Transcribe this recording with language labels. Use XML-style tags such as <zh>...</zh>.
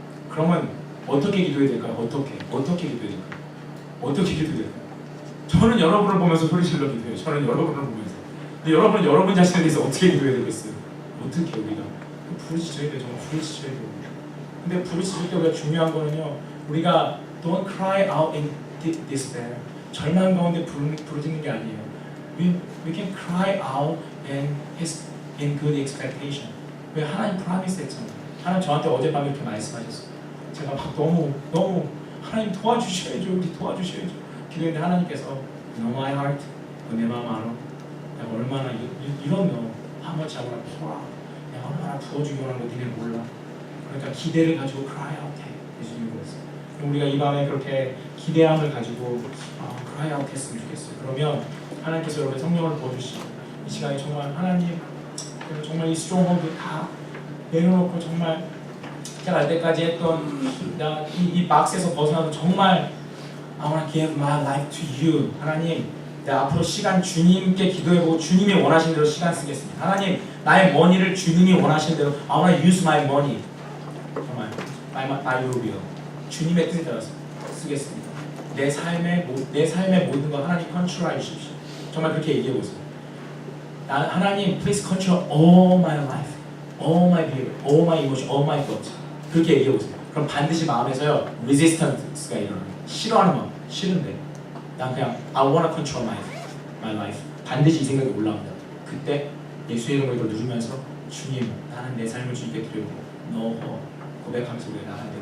<ko>그러면 어떻게 기도해야 될까요? 어떻게 기도해야 될까요? 어떻게 기도해야 될까요? 저는 여러분을 보면서 소리 질러 기도해요. 저는 여러분을 보면서. 근데 여러분은 여러분 자신에 대해서 어떻게 기도해야 되겠어요? 어떻게 우리가 부르짖어야 돼요. 정말 부르짖어야 돼요. 근데 부르짖을 때 우리가 중요한 거는요.</ko> <en>우리가 don't cry out in despair.</en> <ko>절망 가운데 부르짖는 게 아니에요.</ko> <en>We can cry out in good expectation.</en> <ko>왜 하나님 프라미스 했잖아요. 하나님 저한테 어젯밤에 이렇게 말씀하셨어요. 제가 막 너무 하나님 도와주셔야죠. 우리 도와주셔야죠. 기도했는데 하나님께서</ko> <en>Know my heart.</en> <ko>내 마음 알아. 내가 얼마나 이런 너 한번 잡으라 풀어. 내가 얼마나 부어주기 원하는 거 니네 몰라. 그러니까 기대를 가지고 cry out 해. 예수님이 그랬어요. 우리가 이 밤에 그렇게 기대함을 가지고 cry out 했으면 좋겠어요. 그러면 하나님께서 여러분의 성령을 부어주시고 이 시간에 정말 하나님 정말 이 스트롱홀드 다 내려놓고 정말 제가 알 때까지 했던 이 박스에서 벗어나서 정말</ko> <en>I want to give my life to you.</en> <ko>하나님 내가 앞으로 시간 주님께 기도해보고 주님이 원하시는 대로 시간 쓰겠습니다. 하나님 나의 머니를 주님이 원하시는 대로</ko> <en>I want to use my money. 정말 by your will.</en> <ko>주님의 뜻에 따라서 쓰겠습니다. 내 삶의 모든 거 하나님 컨트롤해 주십시오. 정말 그렇게 얘기해 보세요.</ko> <en>하나님 please control all my life, all my behavior, all my emotion, all my thoughts.</en> <ko>그렇게 얘기해 보세요. 그럼 반드시 마음에서요 resistance가 일어나요. 싫어하는 마음, 싫은데 난 그냥</ko> <en>I wanna control my life.</en> <ko>반드시 이 생각이 올라옵니다. 그때 예수의 이름으로 이걸 누르면서 주님, 나는 내 삶을 주님께 드리고 너 고백하면서 우리가 나가야 돼.</ko>